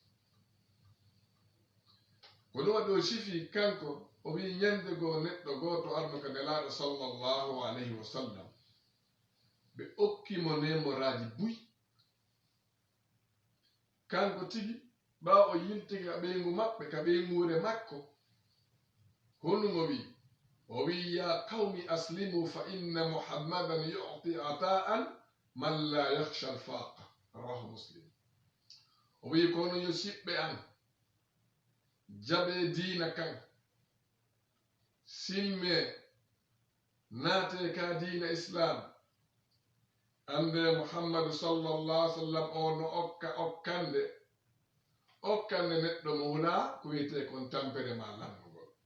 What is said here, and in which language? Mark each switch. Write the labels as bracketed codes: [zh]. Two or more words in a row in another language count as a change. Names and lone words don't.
[ff] ko ɗum waɗi o sifi kanko o wi ñande goo neɗɗo goto arno ka nelaɗo [ar] صلى الله عليه وسلم [ff] ɓe okkimo nemoraji buy kanko tigi ɓawa o yiltiki ka ɓeygu maɓɓe ka ɓeygure makko honum o wi [ar] يا قوم أسلموا فإن محمدا يعطي عطاء من لا يخشى الفاقة رواه مسلم [ff] o wi kono yo siɓɓe an jaɓe diina kan silme naate ka diina islam ande muhammadu [ar] صلى الله عليه وسلم [ff] o no okkande neɗɗo mo hula ko wiyete kon tampere ma lannugol